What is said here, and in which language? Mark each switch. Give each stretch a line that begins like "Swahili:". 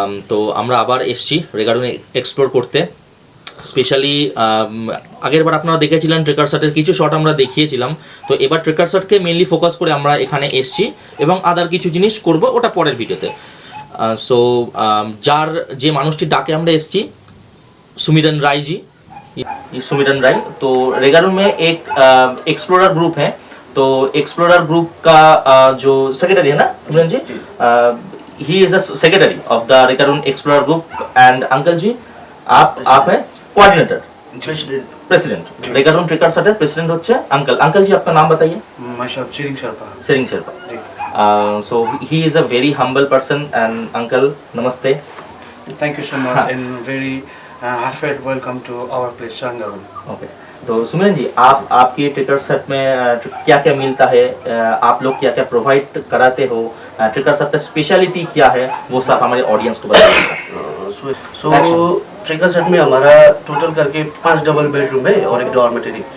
Bangla: তো আমরা আবার এসছি রেগারুনে এক্সপ্লোর করতে। স্পেশালি আগের বার আপনারা দেখেছিলেন ট্রেকার্স হাটের কিছু শট আমরা দেখিয়েছিলাম। তো এবার ট্রেকার্স হাটকে মেনলি ফোকাস করে আমরা এখানে এসছি এবং আদার কিছু জিনিস করব, ওটা পরের ভিডিওতে। সো যে মানুষটির ডাকে আমরা এসছি, सुमिरन राय जी।
Hindi: ये सुमिरन राय तो रेगारून में एक एक्सप्लोरर ग्रुप है। तो एक्सप्लोरर ग्रुप का जो सेक्रेटरी है ना सुमिरन जी,
English: He is a secretary of the रेगारून explorer group.
Hindi: And uncle जी आप हैं कोऑर्डिनेटर, प्रेसिडेंट रेगारून ट्रेकार्स
Bangla: हाटेर प्रेसिडेंट होच्छे अंकल।
Hindi: अंकल जी आपका नाम बताइए। Tshering Sherpa. Tshering Sherpa.
English: So he is a very humble person and uncle namaste. Thank you so much and very heartfelt welcome to our place Rangaroon. Okay.
Hindi: तो सुमिरन जी आपके trekkers हट में क्या क्या मिलता है, आप लोग क्या क्या प्रोवाइड कराते हो, ट्रेकर्स हट का स्पेशलिटी क्या है, वो सब हमारे ऑडियंस को बताइएगा। सो ट्रेकर्स हट में हमारा टोटल करके 5 डबल बेडरूम है और एक डॉर्मेटरी।